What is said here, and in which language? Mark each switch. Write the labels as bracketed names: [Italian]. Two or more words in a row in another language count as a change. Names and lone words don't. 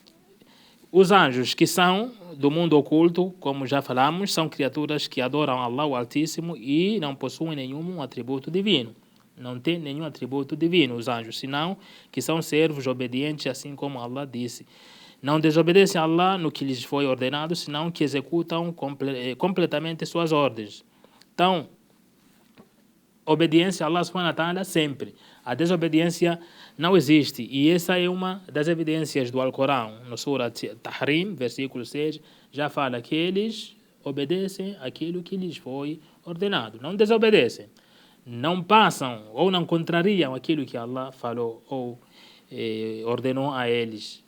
[Portuguese] Os anjos, que são do mundo oculto, como já falamos, são criaturas que adoram Allah o Altíssimo e não possuem nenhum atributo divino. Não tem nenhum atributo divino, os anjos, senão que são servos obedientes, assim como Allah disse. Não desobedecem a Allah no que lhes foi ordenado, senão que executam completamente suas ordens. Então, obediência a Allah [Arabic] سبحانه وتعالى [Portuguese] sempre. A desobediência não existe. E essa é uma das evidências do Alcorão. No Surat Tahrim, versículo 6, já fala que eles obedecem aquilo que lhes foi ordenado. Não desobedecem. Não passam ou não contrariam aquilo que Allah falou ou ordenou a eles.